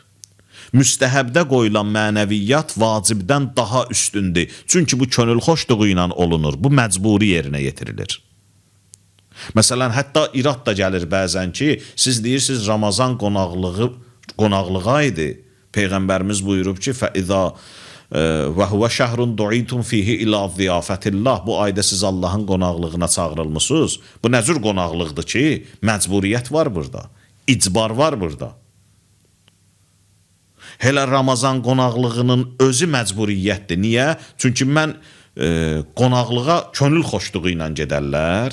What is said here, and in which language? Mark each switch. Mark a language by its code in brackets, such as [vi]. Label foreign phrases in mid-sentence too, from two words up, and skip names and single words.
[az] Müstəhəbdə qoyulan mənəviyyat vacibdən daha üstündür. Çünki bu könül xoşluğu ilə olunur. Bu məcburi yerinə yetirilir. Məsələn, hətta irad da gəlir bəzən ki, siz deyirsiniz Ramazan qonaqlığa idi. Peyğəmbərimiz buyurub ki, [ar] فَإِذَا وَهُوَ شَهْرٌ دُعِيتُمْ فِيهِ إِلَى ضِيَافَةِ اللّٰهِ. [az] Bu ayda siz Allahın qonaqlığına çağırılmışsınız. Bu nə cür qonaqlıqdır ki, məcburiyyət var burada, icbar var burada. Hələ Ramazan qonaqlığının özü məcburiyyətdir. Niyə? Çünki mən qonaqlığa könül xoşluğu ilə gedərlər.